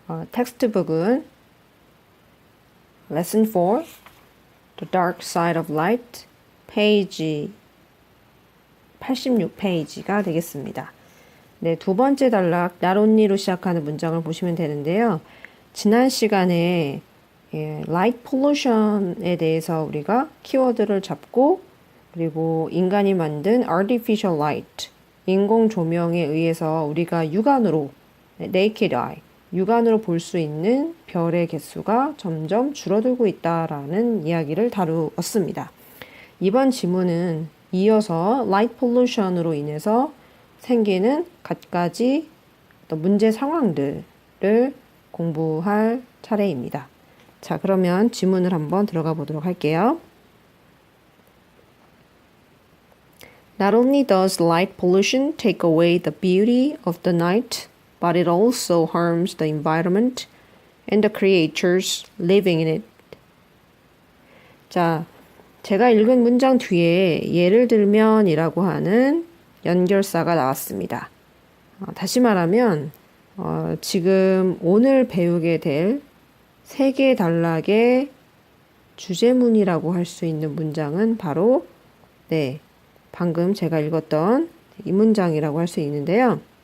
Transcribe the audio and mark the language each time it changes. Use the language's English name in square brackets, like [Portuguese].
[Korean] 텍스트북은 Lesson 4, The Dark Side of Light, 페이지 86페이지가 되겠습니다. 네, 두 번째 단락, not only로 시작하는 문장을 보시면 되는데요. 지난 시간에 light pollution에 대해서 우리가 키워드를 잡고 그리고 인간이 만든 artificial light, 인공 조명에 의해서 우리가 육안으로, naked eye, 육안으로 볼 수 있는 별의 개수가 점점 줄어들고 있다라는 이야기를 다루었습니다. 이번 지문은 이어서 light pollution으로 인해서 생기는 갖가지 문제 상황들을 공부할 차례입니다. 자, 그러면 지문을 한번 들어가 보도록 할게요. [English] Not only does light pollution take away the beauty of the night, but it also harms the environment and the creatures living in it. [Korean] 자, 제가 읽은 문장 뒤에 예를 들면이라고 하는 연결사가 나왔습니다. 다시 말하면 지금 오늘 배우게 될 세 개 단락의 주제문이라고 할 수 있는 문장은 바로 방금 제가 읽었던 이 문장이라고 할 수 있는데요.